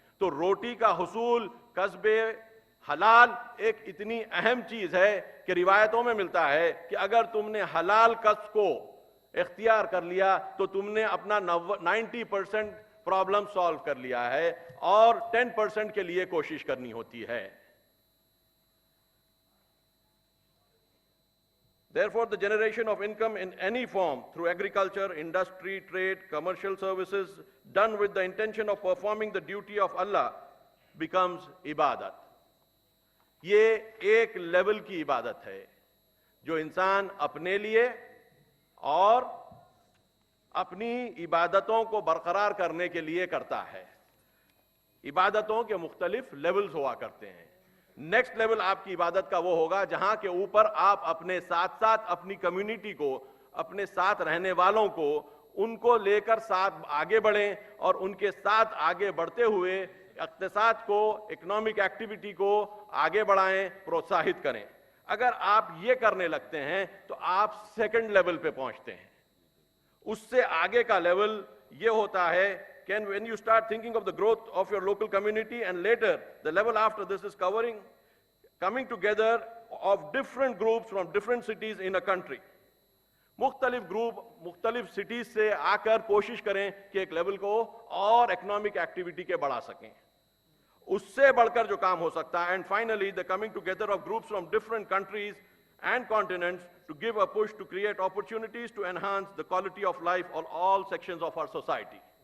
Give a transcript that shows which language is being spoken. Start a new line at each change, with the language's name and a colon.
Urdu: تو روٹی کا حصول، کسب حلال ایک اتنی اہم چیز ہے کہ روایتوں میں ملتا ہے کہ اگر تم نے حلال کسب کو اختیار کر لیا تو تم نے اپنا 90% پرابلم سالو کر لیا ہے، اور 10% کے لیے کوشش کرنی ہوتی ہے.
English: Therefore, the generation of income in any form through agriculture, industry, trade, commercial services done with the intention of performing the duty of Allah becomes ibadat.
Urdu: یہ ایک لیول کی عبادت ہے جو انسان اپنے لیے اور اپنی عبادتوں کو برقرار کرنے کے لیے کرتا ہے. عبادتوں کے مختلف لیولز ہوا کرتے ہیں. نیکسٹ لیول آپ کی عبادت کا وہ ہوگا جہاں کے اوپر آپ اپنے ساتھ ساتھ اپنی کمیونٹی کو، اپنے ساتھ رہنے والوں کو، ان کو لے کر ساتھ آگے بڑھیں اور ان کے ساتھ آگے بڑھتے ہوئے اقتصاد کو، اکنامک ایکٹیویٹی کو آگے بڑھائیں، پروتساہت کریں. اگر آپ یہ کرنے لگتے ہیں تو آپ سیکنڈ لیول پہ پہنچتے ہیں. اس سے آگے کا لیول یہ ہوتا ہے کہ
English: when you start thinking of the growth of your local community, and later the level after this is coming together of different groups from different cities in a country.
Urdu: مختلف گروپ مختلف cities سے آ کر کوشش کریں کہ ایک level کو اور اکنامک ایکٹیویٹی کے بڑھا سکیں. اس سے بڑھ کر جو کام ہو سکتا ہے.
English: And finally the coming together of groups from different countries and continents to give a push to create opportunities to enhance the quality of life on all sections of our society.